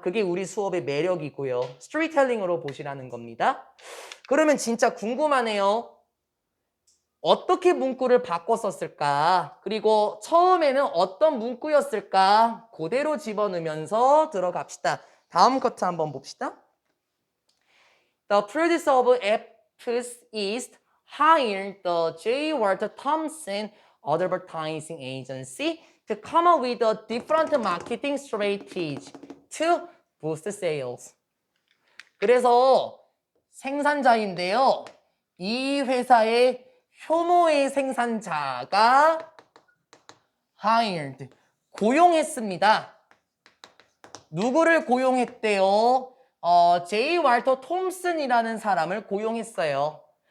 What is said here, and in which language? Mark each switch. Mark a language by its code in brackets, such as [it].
[ko] 그게 우리 수업의 매력이고요. 스토리텔링으로 보시라는 겁니다. 그러면 진짜 궁금하네요. 어떻게 문구를 바꿨었을까? 그리고 처음에는 어떤 문구였을까? 그대로 집어넣으면서 들어갑시다. 다음 커트 한번 봅시다. [en] The producer of Epps East hired the J. Walter Thompson advertising agency to come up with a different marketing strategy to boost sales. [ko] 그래서 생산자인데요. 이 회사의 효모의 생산자가 hired, 고용했습니다. 누구를 고용했대요? 제이 왈터 톰슨이라는 사람을 고용했어요.